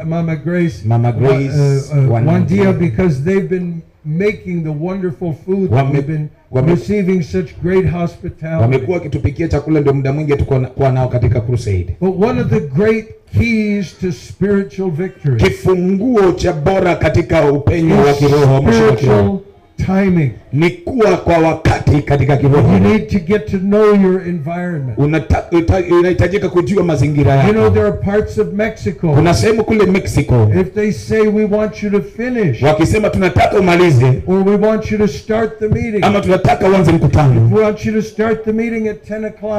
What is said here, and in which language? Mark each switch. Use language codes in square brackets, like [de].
[en] and Mama Grace, Wandia, because they've been making the wonderful food that we've been receiving such great hospitality. [sw] Wamekuwa kitupikia chakula, ndio muda mwingi tuko nao katika crusade. [en] But one of the great keys to spiritual victory, [sw] kifunguo cha bora katika upenyo wa kiroho, [en] spiritual timing, [sw] ni kuwa kwa wakati katika kiroho. [en] You need to get to know your environment. [sw] Unahitajika kujua mazingira yako. [en] You know, there are parts of Mexico. [sw] Kuna sehemu kule Mexico, [en] if they say we want you to finish, [sw] wakisema tunataka umalize, [en] or we want you to start the meeting, [sw] ama tunataka uanze mkutano, [en] we want you to start the meeting at 10 o'clock,